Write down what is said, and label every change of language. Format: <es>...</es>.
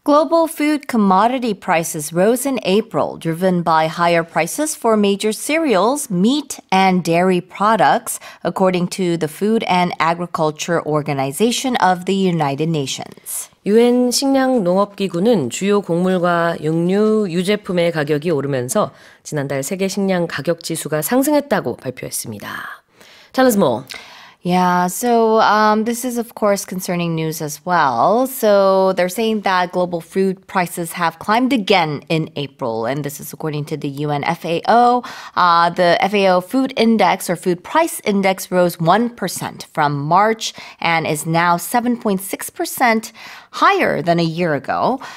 <en>Global food commodity prices rose in April, driven by higher prices for major cereals, meat, and dairy products, according to the Food and Agriculture Organization of the United Nations.</en> <ko>유엔 식량농업기구는 주요 곡물과 육류, 유제품의 가격이 오르면서 지난달 세계 식량 가격 지수가 상승했다고 발표했습니다.</ko> <en>Tell us more. Yeah, so this is, of course, concerning news as well. So they're saying that global food prices have climbed again in April, and this is according to the UN FAO. The FAO Food Index or Food Price Index rose 1% from March and is now 7.6% higher than a year ago.</en>